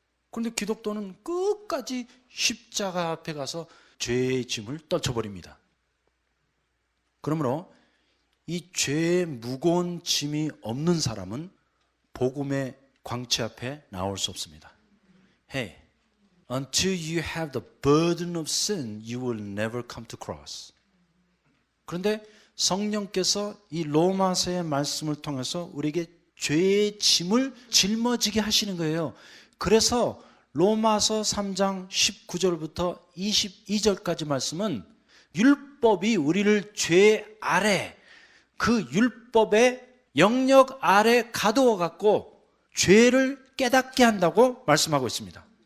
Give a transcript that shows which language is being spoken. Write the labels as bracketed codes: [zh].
[ko] 그런데 기독도는 끝까지 십자가 앞에 가서 죄의 짐을 떨쳐버립니다. 그러므로 이 죄의 무거운 짐이 없는 사람은 복음의 광채 앞에 나올 수 없습니다. [en] Hey, until you have the burden of sin, you will never come to cross. [ko] 그런데 성령께서 이 로마서의 말씀을 통해서 우리에게 죄의 짐을 짊어지게 하시는 거예요. 그래서 로마서 3장 19절부터 22절까지 말씀은 율법이 우리를 죄 아래, 그 율법의 영역 아래 가두어 갖고 죄를 깨닫게 한다고 말씀하고 있습니다.